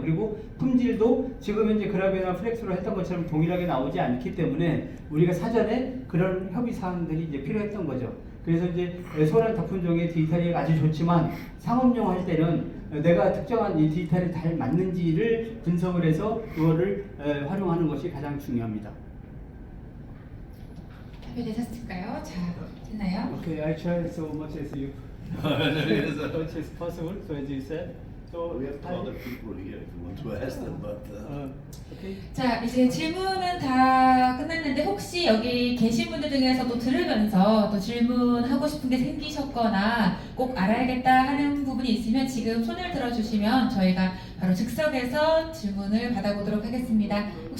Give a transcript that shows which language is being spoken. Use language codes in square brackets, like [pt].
[ko] 그리고 품질도 지금 현재 그라베나 플렉스로 했던 것처럼 동일하게 나오지 않기 때문에 우리가 사전에 그런 협의 사항들이 이제 필요했던 거죠. 그래서 이제 소량 다품종의 디지털이 아주 좋지만 상업용 할 때는 내가 특정한 이 디지털이 잘 맞는지를 분석을 해서 그거를 활용하는 것이 가장 중요합니다. 발표되셨을까요? 자, 됐나요? [en] Okay, I try so much as you much as possible. So as you said. So We have other people here if you want to ask them, but okay. [ko] 자, 이제 질문은 다 끝났는데 혹시 여기 계신 분들 중에서도 들으면서 또 질문하고 싶은 게 생기셨거나 꼭 알아야겠다 하는 부분이 있으면 지금 손을 들어주시면 저희가 바로 즉석에서 질문을 받아보도록 하겠습니다.